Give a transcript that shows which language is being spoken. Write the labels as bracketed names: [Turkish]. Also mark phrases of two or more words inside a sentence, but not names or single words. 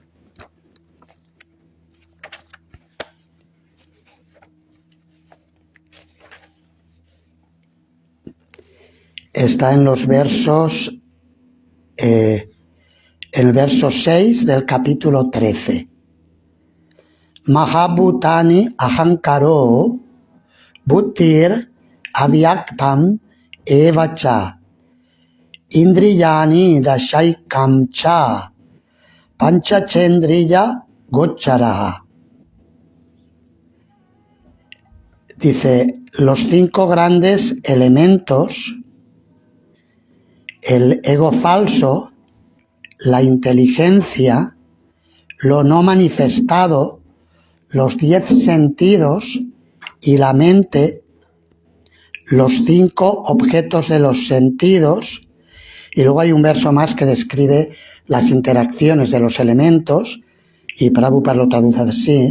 [Spanish] Está en los versos, en el verso 6 del capítulo 13. [Sanskrit] Mahabhutani ahankaro buddhir avyaktam evacha indriyani dashaikam cha panchachendriya gocharaha. [Spanish] Dice, los 5 grandes elementos, el ego falso, la inteligencia, lo no manifestado, los 10 sentidos y la mente, los 5 objetos de los sentidos Y luego hay un verso más que describe las interacciones de los elementos, y Prabhupada lo traduce así.